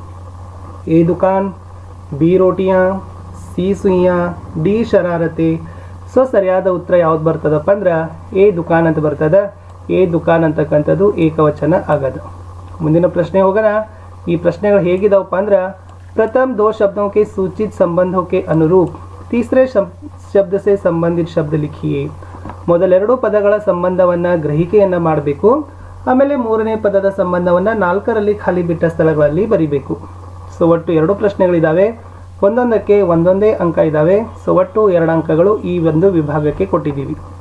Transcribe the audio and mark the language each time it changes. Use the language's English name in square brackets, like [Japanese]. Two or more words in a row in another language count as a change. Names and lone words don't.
[Hindi] ए दुकान, बी रोटियाँ, सी सुइयाँ, डी शरारतें. [Kannada] ಸೊ ಸರಿಯಾದ ಉತ್ತರ ಯಾವ್ದು ಬರ್ತದಪ್ಪ ಅಂದ್ರೆ ಎ ದುಕಾನ್ ಅಂತ ಬರ್ತದೆ. ಎ ದುಕಾನ್ ಅಂತಕ್ಕಂಥದ್ದು ಏಕವಚನ ಆಗದು. ಮುಂದಿನ ಪ್ರಶ್ನೆ ಹೋಗೋಣ. ಈ ಪ್ರಶ್ನೆಗಳು ಹೇಗಿದಾವಪ್ಪ ಅಂದ್ರೆ, [Hindi] प्रथम 2 शब्दों के सूचित संबंधों के अनुरूप तीसरे शब्द से संबंधित शब्द लिखिए. [Kannada] ಮೊದಲ 2 ಪದಗಳ ಸಂಬಂಧವನ್ನು ಗ್ರಹಿಕೆಯನ್ನು ಮಾಡಬೇಕು. ಆಮೇಲೆ 3ನೇ ಪದದ ಸಂಬಂಧವನ್ನು 4ರಲ್ಲಿ ಖಾಲಿ ಬಿಟ್ಟ ಸ್ಥಳಗಳಲ್ಲಿ ಬರಿಬೇಕು. ಸೊ ಒಟ್ಟು 2 ಪ್ರಶ್ನೆಗಳಿದ್ದಾವೆ, ಒಂದೊಂದಕ್ಕೆ ಒಂದೊಂದೇ ಅಂಕ ಇದ್ದಾವೆ. ಸೊ ಒಟ್ಟು 2 ಅಂಕಗಳು ಈ ಒಂದು ವಿಭಾಗಕ್ಕೆ ಕೊಟ್ಟಿದ್ದೀವಿ.